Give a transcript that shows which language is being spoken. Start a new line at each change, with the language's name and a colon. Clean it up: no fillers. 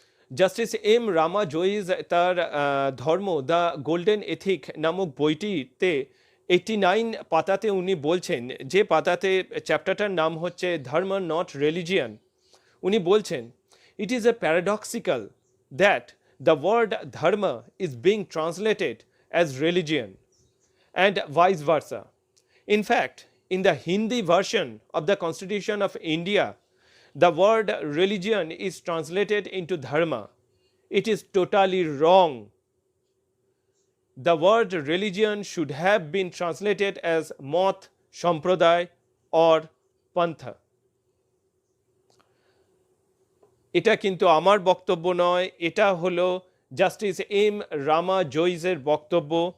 Bangla: Justice M রামা জোইস তার ধর্ম the golden ethic নামক বইটিতে 89 পাতাতে উনি বলছেন, যে পাতাতে চ্যাপ্টারটার নাম হচ্ছে ধর্ম নট রিলিজিয়ান, উনি বলছেন,
English: It is a paradoxical that the word dharma is being translated as religion and vice versa. In fact, in the Hindi version of the Constitution of India, the word religion is translated into dharma. It is totally wrong. The word religion should have been translated as mat, sampradaya or pantha.
Bangla: এটা কিন্তু আমার বক্তব্য নয়, এটা হলো জাস্টিস এম রামা জোইসের বক্তব্য।